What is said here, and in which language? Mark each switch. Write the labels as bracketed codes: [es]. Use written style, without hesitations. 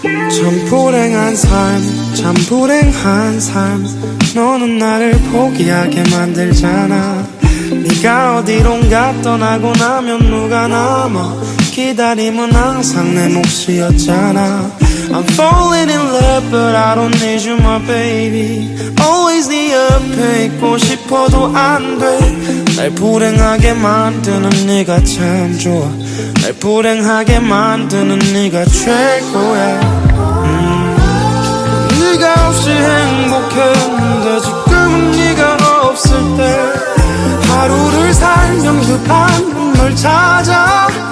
[ko] 참 불행한 삶 참 불행한 삶. 너는 나를 포기하게 만들잖아. 네가 어디론가 떠나고 나면 누가 남아. 기다림은 항상 내 몫이었잖아. [en] I'm falling in love but I don't need you my baby. [ko] Always 네 옆에 있고 싶어도 안 돼. 날 불행하게 만드는 네가 참 좋아. 날 불행하게 만드는 네가 최고야. 네가 없이 행복했는데 지금은 네가 없을 때 하루를 살면 그 밤은 널 찾아.